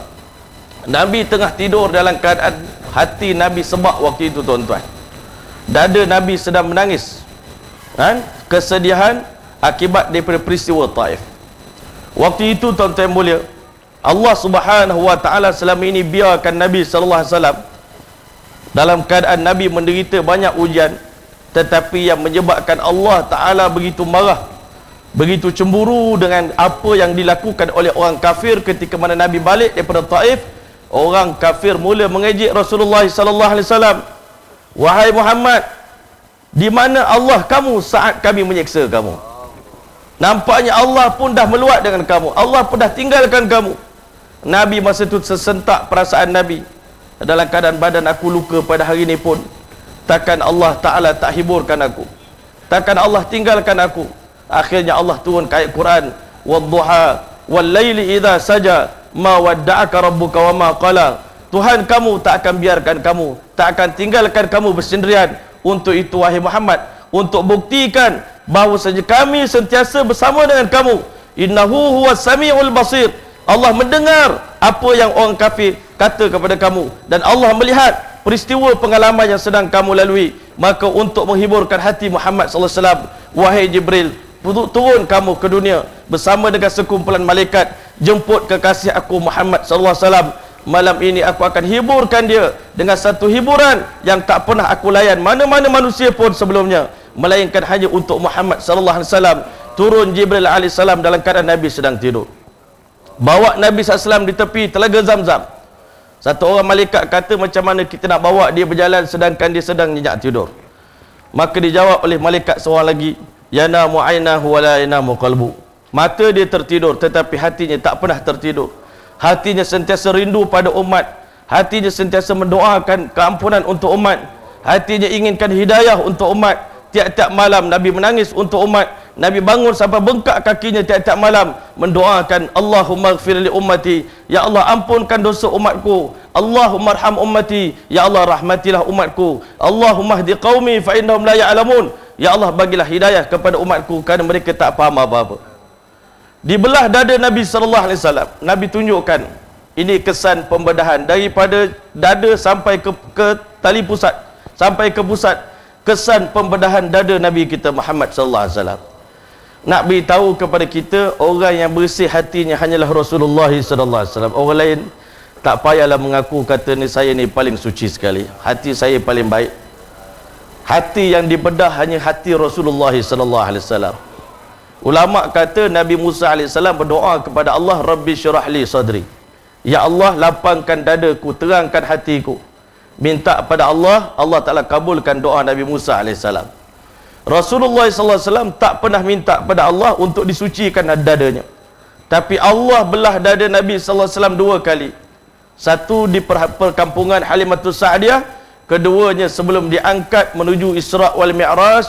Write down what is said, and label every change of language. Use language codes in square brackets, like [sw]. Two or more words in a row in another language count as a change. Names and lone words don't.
[ms] Nabi tengah tidur dalam keadaan hati Nabi sebab waktu itu, tuan-tuan. Dada Nabi sedang menangis, kan? Kesedihan akibat daripada peristiwa Taif. Waktu itu, tuan-tuan mulia, Allah [ar] سبحانه وتعالى [ms] selama ini biarkan Nabi [ar] صلى الله عليه وسلم [ms] dalam keadaan Nabi menderita banyak ujian, tetapi yang menyebabkan Allah taala begitu marah, begitu cemburu dengan apa yang dilakukan oleh orang kafir ketika mana Nabi balik daripada Taif. Orang kafir mula mengejek Rasulullah [ar] صلى الله عليه وسلم. [ms] Wahai Muhammad, di mana Allah kamu saat kami menyeksa kamu? Nampaknya Allah pun dah meluat dengan kamu. Allah pun dah tinggalkan kamu. Nabi masa itu tersentak perasaan Nabi. Dalam keadaan badan aku luka pada hari ini pun, takkan Allah Ta'ala tak hiburkan aku? Takkan Allah tinggalkan aku? Akhirnya Allah turun ayat Quran, [ar] والضحى والليل إذا سجى ما ودعك ربك وما قلى. [ms] Tuhan kamu tak akan biarkan kamu, tak akan tinggalkan kamu bersendirian. Untuk itu wahai Muhammad, untuk buktikan bahawa saja kami sentiasa bersama dengan kamu, [ar] إنه هو السميع البصير. [ms] Allah mendengar apa yang orang kafir kata kepada kamu, dan Allah melihat peristiwa pengalaman yang sedang kamu lalui. Maka untuk menghiburkan hati Muhammad [ar] صلى الله عليه وسلم, [ms] wahai Jibril, turun kamu ke dunia bersama dengan sekumpulan malaikat, jemput kekasih aku Muhammad [ar] صلى الله عليه وسلم. [ms] Malam ini aku akan hiburkan dia dengan satu hiburan yang tak pernah aku layan mana-mana manusia pun sebelumnya, melainkan hanya untuk Muhammad [ar] صلى الله عليه وسلم. [ms] Turun Jibril [ar] عليه السلام [ms] dalam keadaan Nabi sedang tidur. Bawa Nabi SAW di tepi Telaga Zamzam. Satu orang malaikat kata, macam mana kita nak bawa dia berjalan sedangkan dia sedang nyenyak tidur? Maka dijawab oleh malaikat seorang lagi, [ar] ينام عينه ولا ينام قلبه. [ms] Mata dia tertidur tetapi hatinya tak pernah tertidur. Hatinya sentiasa rindu pada umat. Hatinya sentiasa mendoakan keampunan untuk umat. Hatinya inginkan hidayah untuk umat. Tiap-tiap malam Nabi menangis untuk umat. Nabi bangun sampai bengkak kakinya tiap-tiap malam mendoakan, [ar] اللهم اغفر لأمتي, [ms] ya Allah ampunkan dosa umatku. [ar] اللهم ارحم أمتي, [ms] ya Allah rahmatilah umatku. [ar] اللهم اهد قومي فإنهم لا يعلمون, [ms] ya Allah bagilah hidayah kepada umatku kerana mereka tak faham apa-apa. Di belah dada Nabi [ar] صلى الله عليه وسلم, [ms] Nabi tunjukkan ini kesan pembedahan daripada dada sampai ke tali pusat, sampai ke pusat. Kesan pembedahan dada Nabi kita Muhammad [ar] صلى الله عليه وسلم. [ms] Nak beritahu kepada kita, orang yang bersih hatinya hanyalah Rasulullah [ar] صلى الله عليه وسلم. [ms] Orang lain tak payahlah mengaku kata ni saya ni paling suci sekali, hati saya paling baik. Hati yang dibedah hanya hati Rasulullah [ar] صلى الله عليه وسلم. [ms] Ulama kata Nabi Musa [ar] عليه السلام [ms] berdoa kepada Allah, [ar] رب اشرح لي صدري. [ms] Ya Allah lapangkan dadaku, terangkan hatiku. Minta pada Allah, Allah Ta'ala kabulkan doa Nabi Musa AS. Rasulullah SAW tak pernah minta pada Allah untuk disucikan dadanya. Tapi Allah belah dada Nabi SAW dua kali. Satu di perkampungan Halimatus Sa'diyah, keduanya sebelum diangkat menuju Isra' wal Mi'raj.